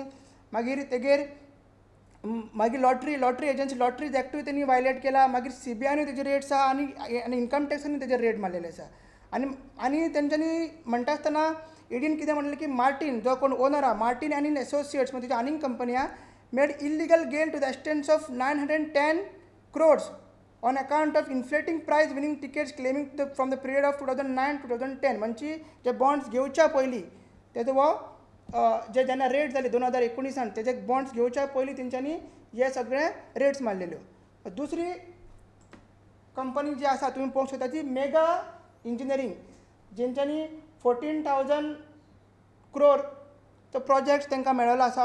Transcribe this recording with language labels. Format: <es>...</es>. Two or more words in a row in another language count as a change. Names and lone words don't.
<kok>मागीर तेगेर मागीर</kok> <en>lottery agency</en> <kok>लॉटरीज एक्टूय तेणी वायलेट केला. मागीर CBIनूय तेजे रेट्स आहा आनी इन्कम टॅक्सानूय तेजे रेट मारलेले आसा. आनी तेंच्यांनी म्हणटा आसतना ईडीन कितें म्हणलें की मार्टीन जो कोण ओनर आहा मार्टीन आनी एसोसिएट्स म्हणजे तेजी आनीक कंपनी आहा</kok> <en>made illegal gain to the extent of 910 crores on account of inflating prize winning tickets claiming from the period of 2009 to 2010.</en> <kok>म्हणजे जे बॉन्ड्स घेवच्या पयलीं तेजो वो जे जेन्ना रेट जाली 2019 तेजे बॉन्ड्स घेवच्या पयलीं तेंच्यांनी हे सगळे रेट्स मारलेल्यो. दुसरी कंपनी जी आसा तुमी पळोवंक शकता ती मेगा इंजिनियरींग, जेंच्यांनी 14,000 crore तो प्रोजेक्ट तांकां मेळ्ळो आसा.</kok>